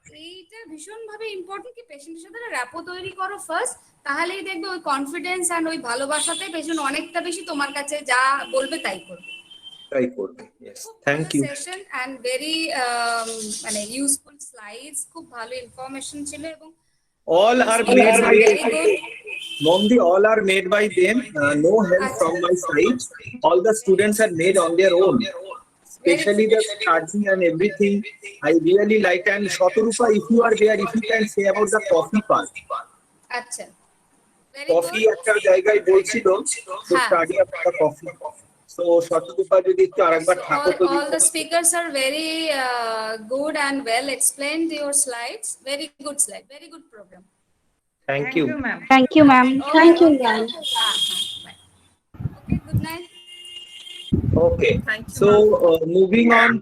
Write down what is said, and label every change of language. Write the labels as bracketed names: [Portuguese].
[Bangla] এইটা ভীষণ ভাবে ইম্পর্টেন্ট কি পেশেন্টের সাথে র্যাপো তৈরি করো ফার্স্ট, তাহলেই দেখবে ওই কনফিডেন্স এন্ড ওই ভালোবাসাতে পেশেন্ট অনেকটা বেশি তোমার কাছে যা বলবে তাই করবে। তাই করবে। [English] Yes, thank you. [Bangla] Session and very মানে ইউজফুল স্লাইডস, খুব ভালো ইনফরমেশন ছিল এবং [English] All are made by Momdi, all are made by them. No help from my side. All the students are made on their own. Especially the study and everything. I really like. And Shaturupa, if you are there, if you can say about the coffee part. [Bangla] আচ্ছা, [English] Coffee [Bangla] একটা জায়গায় বলছিল [English] to study about the coffee. So [Bangla] Shaturupa যদি একটু আরেকবার থাকো তো। [English] all the speakers are very good and well explained your slides. Very good slide, very good program. Thank you. ma'am. Thank you, ma'am. Thank you, ma'am. Okay, good night. Okay. So moving on.